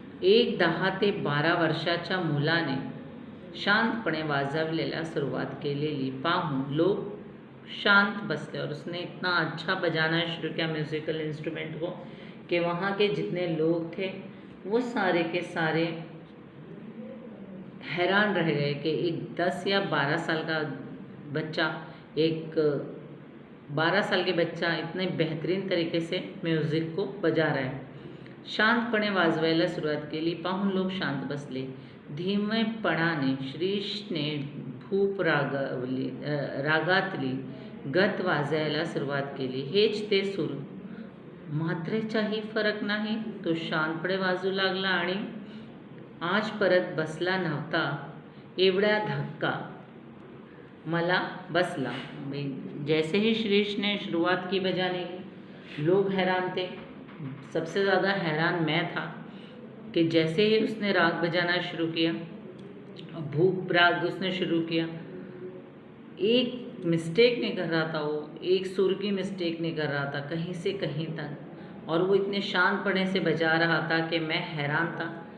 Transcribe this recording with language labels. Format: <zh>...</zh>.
<mr>एक 10 ते 12 वर्षाच्या मुलाने शांतपणे वाजवलेल्या सुरुवात केलेली पाहून लोग शांत बसले</mr> <hi>और उसने इतना अच्छा बजाना शुरू किया म्यूज़िकल इंस्ट्रूमेंट को कि वहाँ के जितने लोग थे वो सारे के सारे हैरान रह गए कि एक 10 या 12 साल का बच्चा, एक 12 साल के बच्चा इतने बेहतरीन तरीके से म्युझिक को बजा रहा है।</hi> <mr>शांतपणे वाजवायला सुरुवात केली पाहून लोक शांत बसले। धीमेपणाने श्रीशने भूप रागातली गत वाजायला सुरुवात केली। हेच ते सूर, मात्रेचाही फरक नाही। तो शांतपणे वाजू लागला आणि आज परत बसला नव्हता एवढा धक्का मला बसला।</mr> <hi>जैसे ही श्रीश ने शुरुआत की बजाने की, लोग हैरान थे। सबसे ज़्यादा हैरान मैं था कि जैसे ही उसने राग बजाना शुरू किया, भूप राग उसने शुरू किया, एक मिस्टेक नहीं कर रहा था वो, एक सुर की मिस्टेक नहीं कर रहा था कहीं से कहीं तक, और वो इतने शांतपणे से बजा रहा था कि मैं हैरान था।</hi>